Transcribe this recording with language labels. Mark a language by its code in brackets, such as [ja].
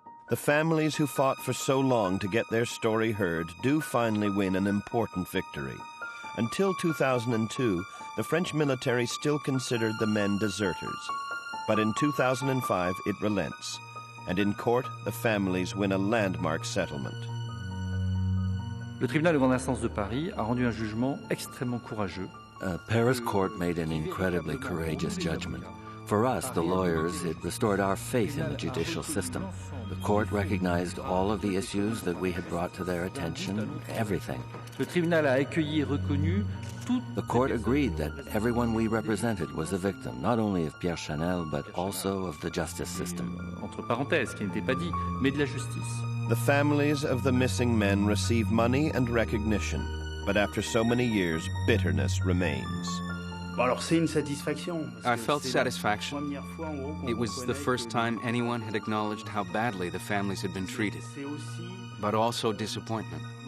[en] The families who fought for so long to get their story heard do finally win an important victory. Until 2002, the French military still considered the men deserters. But in 2005, it relents. And in court, the families win a landmark settlement. [fr] Le tribunal de grande instance de Paris a rendu un jugement extrêmement courageux. [en] Paris court made an incredibly courageous judgment. For us, the lawyers, it restored our faith in the judicial system. The court recognized all of the issues that we had brought to their attention, everything. [fr] Le tribunal a accueilli et reconnu tout. [en] The court agreed that everyone we represented was a victim, not only of Pierre Chanel, but also of the justice system. [fr] Entre parenthèses, qui n'était pas dit, mais de la justice. [en] The families of the missing men receive money and recognition, but after so many years, bitterness remains. I felt satisfaction. It was the first time anyone had acknowledged how badly the families had been treated, but also disappointment.